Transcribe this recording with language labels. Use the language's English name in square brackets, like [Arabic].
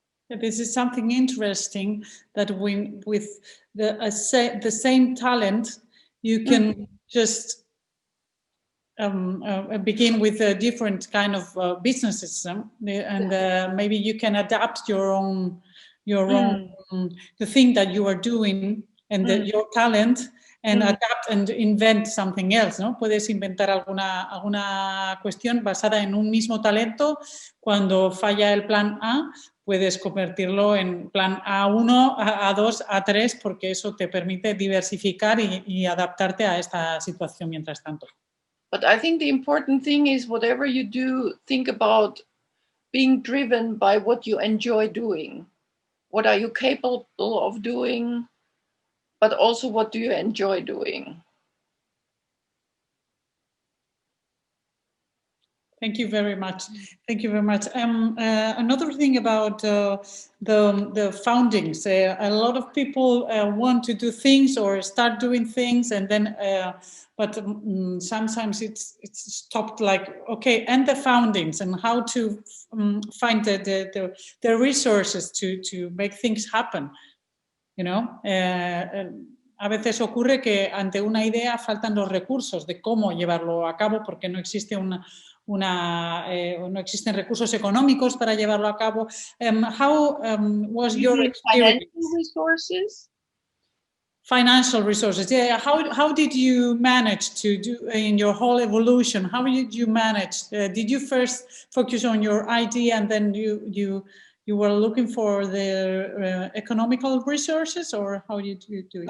[English] This is something interesting that with the same talent, you can just begin with a different kind of business system, and maybe you can adapt your own the thing that you are doing and your talent, and adapt and invent something else, ¿no? [Spanish] Puedes inventar alguna cuestión basada en un mismo talento. Cuando falla el plan A, puedes convertirlo en plan A1, A2, A3, porque eso te permite diversificar y adaptarte a esta situación mientras tanto. [English] But I think the important thing is whatever you do, think about being driven by what you enjoy doing. What are you capable of doing? But also, what do you enjoy doing? Thank you very much. Thank you very much. Another thing about the foundings, a lot of people want to do things or start doing things, and then, but sometimes it's stopped. Like, okay, and the foundings and how to find the resources to make things happen. You know. [Spanish] A veces ocurre que ante una idea faltan los recursos de cómo llevarlo a cabo, porque no existe no existen recursos económicos para llevarlo a cabo. [English] How was your experience? Financial resources? Financial resources, yeah. How did you manage to do in your whole evolution? How did you manage? Did you first focus on your idea and then you were looking for the economical resources, or how did you do it?